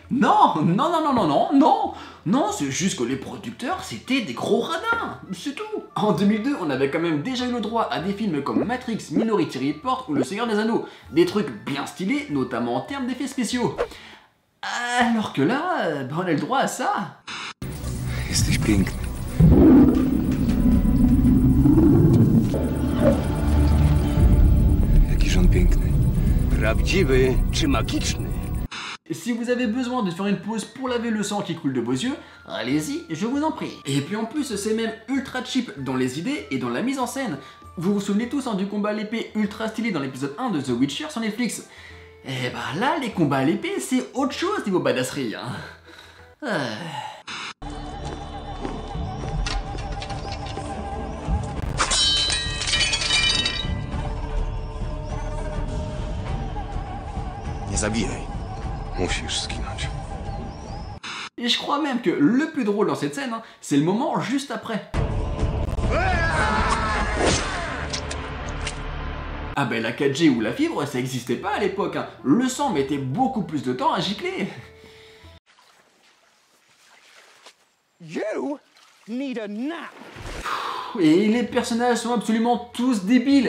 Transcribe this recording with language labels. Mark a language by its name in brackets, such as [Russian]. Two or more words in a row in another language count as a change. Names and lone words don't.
[French] Non, non, non, non, non, non, non. Non, c'est juste que les producteurs, c'était des gros radins. C'est tout. En 2002, on avait quand même déjà eu le droit à des films comme Matrix, Minority Report ou Le Seigneur des Anneaux. Des trucs bien stylés, notamment en termes d'effets spéciaux. Alors que là, on a le droit à ça. [Polish] Jesteś piękny. Jakiż on piękny. Prawdziwy czy magiczny? [French] Si vous avez besoin de faire une pause pour laver le sang qui coule de vos yeux, allez-y, je vous en prie. Et puis en plus, c'est même ultra cheap dans les idées et dans la mise en scène. Vous vous souvenez tous du combat à l'épée ultra stylé dans l'épisode 1 de The Witcher sur Netflix? Et bah là, les combats à l'épée, c'est autre chose niveau badasserie. [Polish] Nie zabijaj. Musisz zginąć. [French] Et je crois même que le plus drôle dans cette scène, c'est le moment juste après. Ah ben la 4G ou la fibre, ça existait pas à l'époque. Le sang mettait beaucoup plus de temps à gicler. [English] You need a nap. [French] Et les personnages sont absolument tous débiles.